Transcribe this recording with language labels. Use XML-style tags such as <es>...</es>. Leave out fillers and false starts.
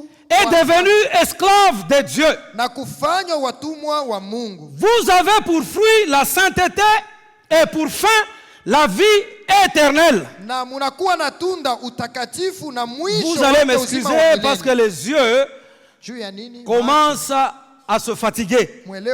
<fr>est devenu esclave de Dieu.</fr> <sw>Na kufanywa watumwa wa Mungu.</sw> <fr>Vous avez pour fruit la sainteté et pour fin la vie éternelle.</fr> <sw>Na munakuwa na tunda utakatifu na mwisho.</sw> <fr>Vous allez m'excuser parce que les yeux commencent à se fatiguer.</fr>